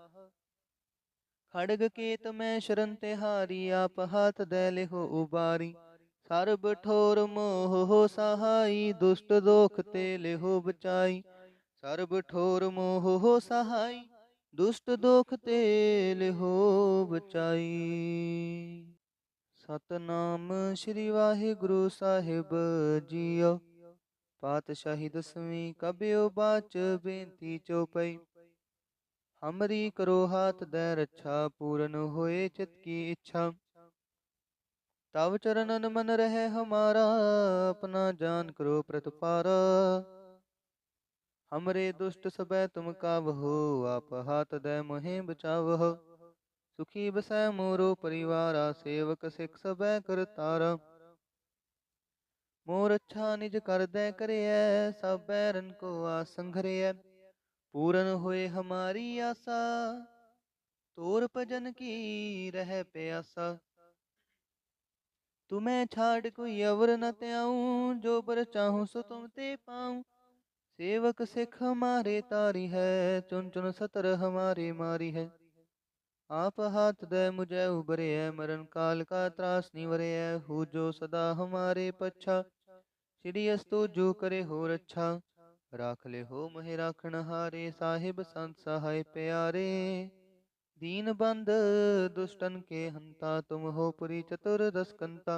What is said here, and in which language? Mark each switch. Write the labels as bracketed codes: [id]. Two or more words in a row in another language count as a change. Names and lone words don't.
[bra] खड़ग केत में शरण तिहारी, आप हाथ दे लिहो उबारी। सर्ब ठोर मोह हो सहाई, दुष्ट दोख ते लिहो बचाई। सर्ब ठोर मोह हो सहाई, दुष्ट दोख ते लिहो बचाई। सतनाम श्री वाहिगुरु साहिब जीओ। पातशाही दसवीं कबियो बाच, बेनती चौपई। हमरी करो हाथ दे रक्षा, पूरन होए चित की इच्छा। तव चरणन मन रहे हमारा, अपना जान करो प्रतिपारा। हमरे दुष्ट सबे तुम कावहो, आप हाथ दे मोहे बचावहो। सुखी बसै मोरो परिवारा, सेवक सिख सबे करतारा। मोर अच्छा निज कर दे करियै, सब बैरन को आसंघरियै। पूरन होए हमारी आशा, तोर भजन की रह प्यासा। तुम्हें छाड़ कोई अवर न त्याऊं, जो बर चाहूं सो तुम ते पाऊं। सेवक सिख हमारे तारी है, चुन चुन सतर हमारे मारी है। आप हाथ दे मुझे उबरे है, मरण काल का त्रास निवरे है। हु जो सदा हमारे पच्छा, श्री अस्तु जो करे हो रच्छा। राख ले हो मोहि राखण हारे, साहिब संत सहाय प्यारे। दीन बंद दुष्टन के हंता, तुम हो पुरी चतुर्दश कंता।